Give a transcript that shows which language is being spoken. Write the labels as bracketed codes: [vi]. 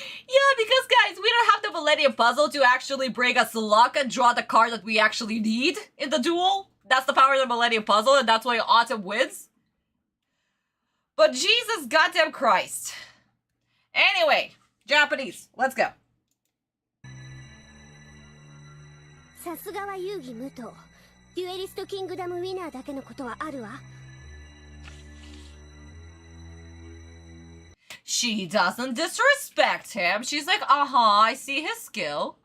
[en] Yeah, because guys, we don't have the Millennium Puzzle to actually bring us luck and draw the card that we actually need in the duel. That's the power of the Millennium Puzzle, and that's why Autumn wins. But Jesus goddamn Christ. Anyway, Japanese, let's go. [ja] さすがは遊戯無党。デュエリストキングダムウィナーだけのことはあるわ。 [en] She doesn't disrespect him. She's like, I see his skill.